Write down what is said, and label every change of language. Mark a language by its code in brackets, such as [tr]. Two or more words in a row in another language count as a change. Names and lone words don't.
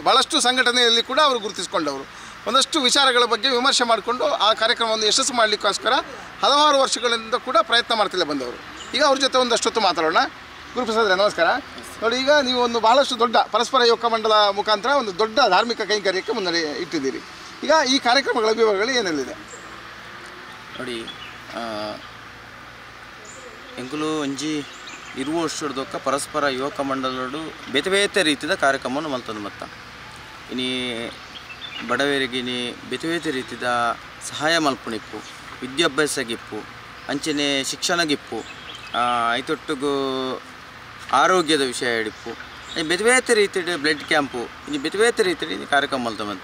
[kn] ಭಾಳಷ್ಟು ಸಂಘಟನೆಯಲ್ಲಿ ಕೂಡ ಅವರು ಗುರುತಿಸಿಕೊಂಡವರು. ಒಂದಷ್ಟು ವಿಚಾರಗಳ ಬಗ್ಗೆ ವಿಮರ್ಶೆ ಮಾಡಿಕೊಂಡು ಆ ಕಾರ್ಯಕ್ರಮವನ್ನು ಯಶಸ್ಸು ಮಾಡಲಿಕ್ಕೋಸ್ಕರ ಹಲವಾರು ವರ್ಷಗಳಿಂದ ಕೂಡ ಪ್ರಯತ್ನ ಮಾಡ್ತಿಲ್ಲ ಬಂದವರು. ಈಗ ಅವ್ರ ಜೊತೆ ಒಂದಷ್ಟೊತ್ತು ಮಾತಾಡೋಣ. ಗುರುಪ್ರಸಾದ್ ನಮಸ್ಕಾರ. ನೋಡಿ, ಈಗ ನೀವು ಒಂದು ಬಹಳಷ್ಟು ದೊಡ್ಡ ಪರಸ್ಪರ ಯುವಕ ಮಂಡಲ ಮುಖಾಂತರ ಒಂದು ದೊಡ್ಡ ಧಾರ್ಮಿಕ ಕೈಂಕರ್ಯಕ್ಕೆ ಮುನ್ನಡೆ ಇಟ್ಟಿದ್ದೀರಿ. ಈಗ ಈ ಕಾರ್ಯಕ್ರಮಗಳ ವಿವರಗಳು ಏನೆಲ್ಲಿದೆ ನೋಡಿ? [tcy] ಎಂಕುಲು ಒಂಜಿ ಇರುವ ವರ್ಷದೊಕ್ಕ ಪರಸ್ಪರ ಯುವಕ ಮಂಡಲಡು ಬೇತೆ ಬೇತೆ ರೀತಿಯ ಕಾರ್ಯಕ್ರಮವನ್ನು ಮಲ್ತದ್ದು. ಮತ್ತು ಇನಿ ಬಡವರಿಗೆ ಇನಿ ಬೇತೆ ಬೇತೆ ರೀತಿಯ ಸಹಾಯ ಮಲ್ಪುಣಿಪ್ಪು, ವಿದ್ಯಾಭ್ಯಾಸಗಿಪ್ಪು, ಅಂಚನೆ ಶಿಕ್ಷಣಗಿಪ್ಪು, ಐತೊಟ್ಟಿಗೂ ಆರೋಗ್ಯದ ವಿಷಯ ಹಿಡಿಪ್ಪು, ಬೇತೆ ಬೇತೆ ರೀತಿಯ [en] blood campು, [tcy] ಇನ್ನು ಬೇತೆ ಬೇತೆ ರೀತಿಯ ಕಾರ್ಯಕ್ರಮ ಮಲ್ತವಂತ.